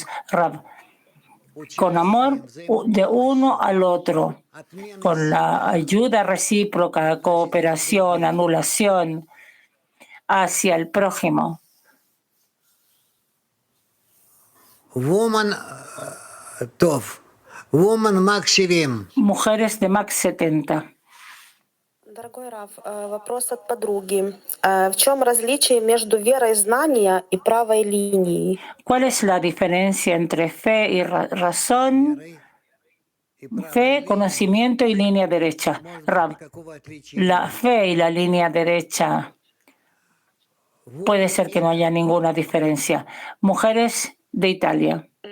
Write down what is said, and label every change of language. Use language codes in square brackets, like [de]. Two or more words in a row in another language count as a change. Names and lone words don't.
[es] Rab, con amor de uno al otro, con la ayuda recíproca, cooperación, anulación hacia el prójimo. Mujeres de Max 70. [ru] Дорогой Рав, вопрос от подруги. В чем различие между верой знания и правой линией? [es] ¿Cuál es la diferencia entre fe y razón? Fe, conocimiento y línea derecha. Rab, la fe y la línea derecha, puede ser que no haya ninguna diferencia. Mujeres de Italia.